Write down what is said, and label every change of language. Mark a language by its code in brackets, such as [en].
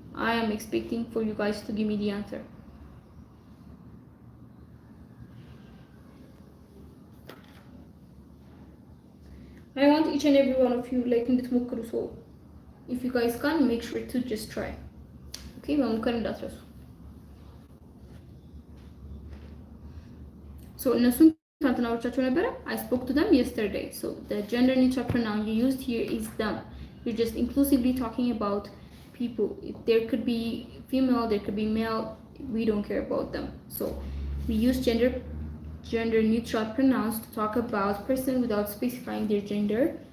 [en] I am expecting for you guys to give me the answer. I want each and every one of you like [am] እንድትሞክሩ. [en] so if you guys can, make sure to just try. [am] okay መሞከር እንዳትረሱ. so እነሱን ትናንትና አውርቻቸው ነበረ. [en] I spoke to them yesterday. so the gender neutral pronoun you used here is them. You're just inclusively talking about people. There could be female, there could be male, we don't care about them. So we use gender neutral pronouns to talk about person without specifying their gender.